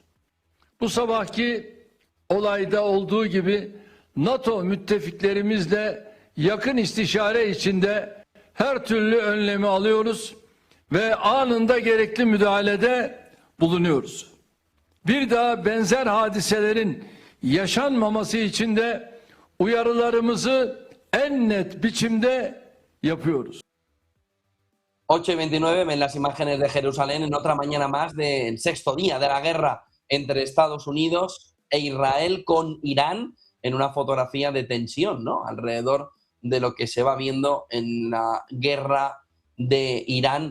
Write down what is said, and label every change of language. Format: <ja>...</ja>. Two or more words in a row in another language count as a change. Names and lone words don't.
<tr>Bu sabahki olayda olduğu gibi NATO müttefiklerimizle yakın istişare içinde her türlü önlemi alıyoruz ve anında gerekli müdahalede bulunuyoruz. Bir daha benzer hadiselerin yaşanmaması için de uyarılarımızı en net biçimde yapıyoruz.</tr> <es>8:29, ven las imágenes de Jerusalén en otra mañana más del sexto día de la guerra entre Estados Unidos e Israel con Irán en una fotografía de tensión, ¿no? Alrededor de lo que se va viendo en la guerra de Irán</es>